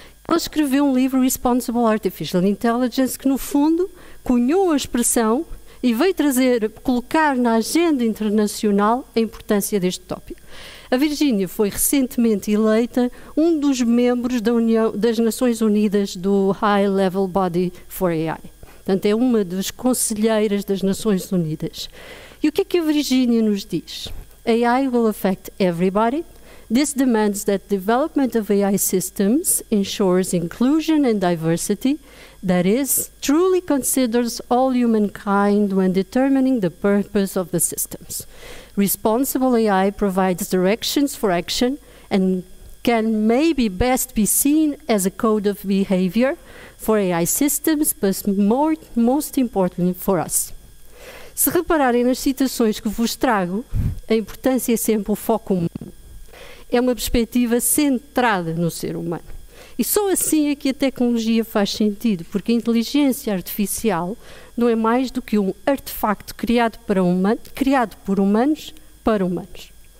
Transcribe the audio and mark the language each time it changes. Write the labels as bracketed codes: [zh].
[pt] Ela escreveu um livro, Responsible Artificial Intelligence, que no fundo cunhou a expressão e veio colocar na agenda internacional a importância deste tópico. A Virgínia foi recentemente eleita um dos membros das Nações Unidas do High Level Body for AI. Portanto, é uma das conselheiras das Nações Unidas. E o que é que a Virgínia nos diz? [en] AI will affect everybody. This demands that development of AI systems ensures inclusion and diversity, that is, truly considers all humankind when determining the purpose of the systems. Responsible AI provides directions for action and can maybe best be seen as a code of behavior for AI systems, but most importantly for us. [pt] Se repararem nas citações que vos trago, a importância é sempre o foco humano. É uma perspectiva centrada no ser humano. E só assim é que a tecnologia faz sentido, porque a inteligência artificial não é mais do que um artefacto criado por humanos para humanos.